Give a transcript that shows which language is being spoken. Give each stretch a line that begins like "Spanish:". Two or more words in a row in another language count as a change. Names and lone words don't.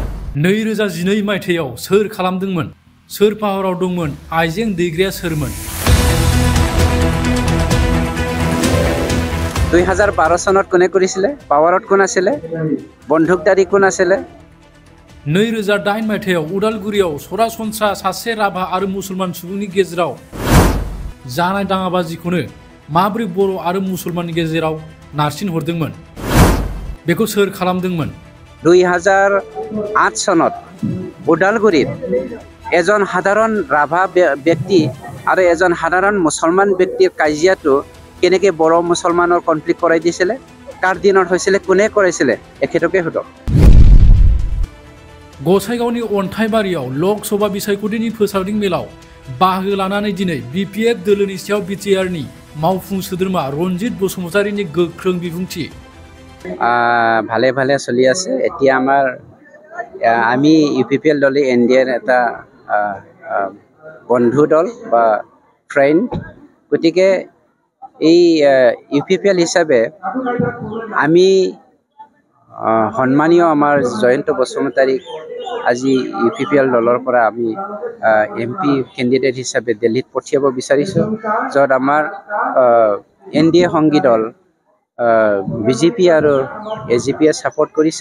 Bodo: 2012 मायथाइयाव सोर खालामदोंमोन? सोर पाहाराव दंमोन? आइजें दैग्राया सोरमोन?
Assamese: 2012 চনত কোনে কৰিছিলে? পাৱাৰত কোন আছিলে? বন্দুকধাৰী কোন আছিলে?
Bodo: 2008 मायथाइयाव उदालगुरियाव सरासनस्रा सासे राभा आरो मुसलमान सुबुंनि गेजेराव जानाय दाङाबाजिखौनो माबोरै बर' आरो मुसलमाननि गेजेराव नारसिनहरदोंमोन? बेखौ सोर खालामदोंमोन?
Assamese: 2008 চনত উদালগুৰিত এজন সাধাৰণ ৰাভা ব্যক্তি আৰু এজন সাধাৰণ মুছলমান ব্যক্তিৰ কাজিয়াটো কেনেকৈ বড় মুছলমানৰ কনফ্লিক্ট কৰাই দিছিলে? কাৰ দিনত হৈছিলে? কোনে কৰাইছিলে? এখেতকে সোধক।
Bodo: गसाइगावनि अन्थाइबारियाव लकसभा बिसायख'थिनि फोसावदिं मेलाव बाहागो लानानै दिनै बिपिएफ दोलोनि सायाव बिटिआरनि मावफुं सोद्रोमा रनजित बसुमतारीनि गोख्रों बिबुंथि।
Assamese: ভালে ভালে চলি আছে। এতিয়া আমি ইউপিপিএল দলে এনডিএৰ এটা বন্ধু দল বা ফ্ৰেণ্ড, গতিকে এই ইউপিপিএল হিচাপে আমি সন্মানীয় আমাৰ জয়ন্ত বসুমতাৰীক আজি ইউপিপিএল দলৰ পৰা আমি
English: MP candidate
Assamese: হিচাপে দিল্লীত পঠিয়াব বিচাৰিছোঁ, য'ত আমাৰ এনডিএ সংগী দল বিজেপি আৰু এজিপিয়ে ছাপোৰ্ট কৰিছে।